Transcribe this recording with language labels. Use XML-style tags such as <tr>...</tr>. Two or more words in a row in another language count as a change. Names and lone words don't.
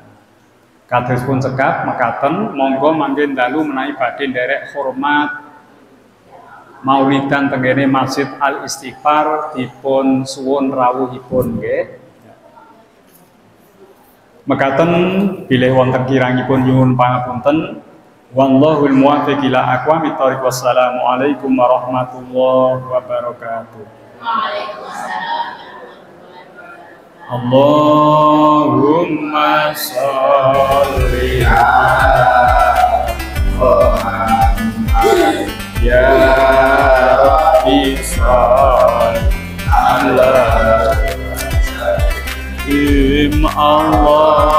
<jv>Kados pun cekap mekaten, monggo mangke dalu menawi badhe nderek hormat maulidan tenggene Masjid Al Istighfar dipun suwun rawuhipun nggih. Mekaten bilih wonten kirangipun nyuwun pangapunten.</jv> <ar>والله الموفق إلى أقوم الطريق. والسلام عليكم ورحمة الله وبركاته. Waalaikumsalam. اللهم صل على محمد يا رب صل على اللهم</ar>